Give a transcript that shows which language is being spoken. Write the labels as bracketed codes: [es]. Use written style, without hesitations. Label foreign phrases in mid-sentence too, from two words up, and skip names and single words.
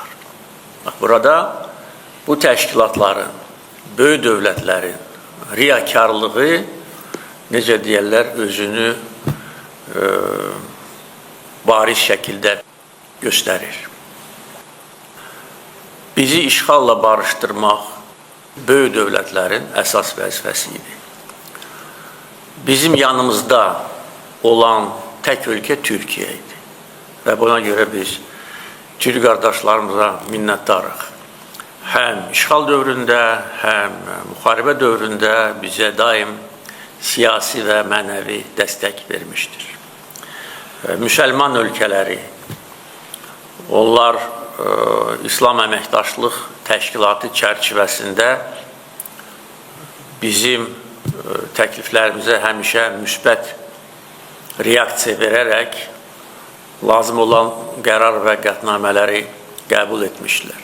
[az] Burada bu təşkilatların, böyük dövlətlərin riyakarlığı, necə deyərlər, özünü bariz şəkildə göstərir. Bizi işğalla barışdırmaq böyük dövlətlərin əsas vəzifəsi idi. [tr] bizim yanımızda olan tek ülke Türkiye idi. Ve buna göre biz Türk kardeşlerimize minnettarıq. Hem işgal dövründə, hem [az] müharibə dövründə [tr] bize daim siyasi ve manevi destek vermiştir. [az] Müsəlman ölkələri, onlar İslam Əməkdaşlıq Təşkilatı çərçivəsində bizim təkliflərimizə həmişə müsbət reaksiya verərək lazım olan qərar və qətnamələri qəbul etmişlər.